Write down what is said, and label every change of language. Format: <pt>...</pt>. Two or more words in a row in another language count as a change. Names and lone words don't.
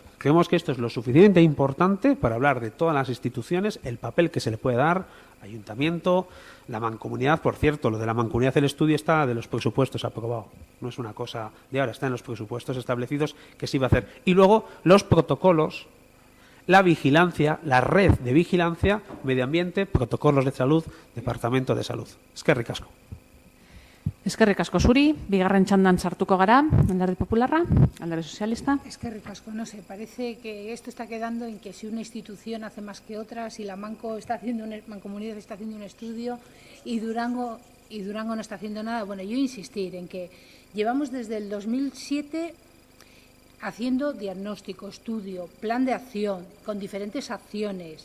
<es>Creemos que esto es lo suficientemente importante para hablar de todas las instituciones, el papel que se le puede dar, ayuntamiento, la mancomunidad. Por cierto, lo de la mancomunidad, el estudio está de los presupuestos aprobado, no es una cosa de ahora, está en los presupuestos establecidos que se iba a hacer. Y luego los protocolos, la vigilancia, la red de vigilancia, medio ambiente, protocolos de salud, departamento de salud.</es> <eu>Eskerrik asko. Eskerrik asko zuri, bigarren txandan sartuko gara, Alderdi Popularra, Alderdi Sozialista. Eskerrik asko,</eu> <es>no sé, parece que esto está quedando en que si una institución hace más que otra, si la Mancomunidad está haciendo un estudio y Durango no está haciendo nada. Bueno, yo insistir en que llevamos desde el 2007 haciendo diagnóstico, estudio, plan de acción, con diferentes acciones.</es>